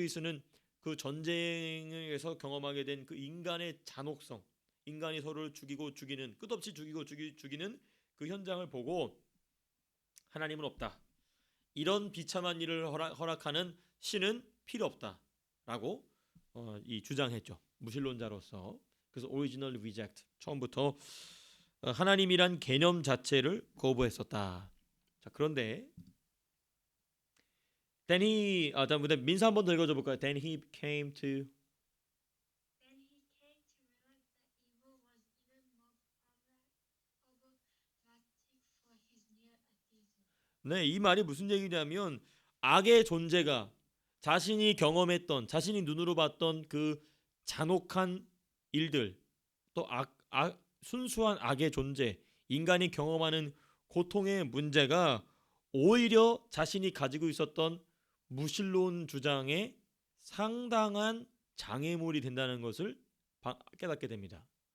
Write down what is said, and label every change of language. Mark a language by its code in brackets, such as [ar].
[ko] 루이스는 그 전쟁에서 경험하게 된 그 인간의 잔혹성, 인간이 서로를 죽이고 죽이는, 끝없이 죽이고 죽이는 그 현장을 보고 하나님은 없다, 이런 비참한 일을 허락하는 신은 필요 없다라고 이 주장했죠. 무신론자로서. 그래서 original reject, 처음부터 하나님이란 개념 자체를 거부했었다. 자, 그런데 then he 민서 한번 더 읽어줘 볼까요? [en] Then he came to Then he came to realize that evil was even more problematic for his near atheism. [ko] 네, 이 말이 무슨 얘기냐면 악의 존재가 자신이 경험했던, 자신이 눈으로 봤던 그 잔혹한 일들, 또 순수한 악의 존재, 인간이 경험하는 고통의 문제가 오히려 자신이 가지고 있었던 무신론 주장에 상당한 장애물이 된다는 것을 깨닫게 됩니다.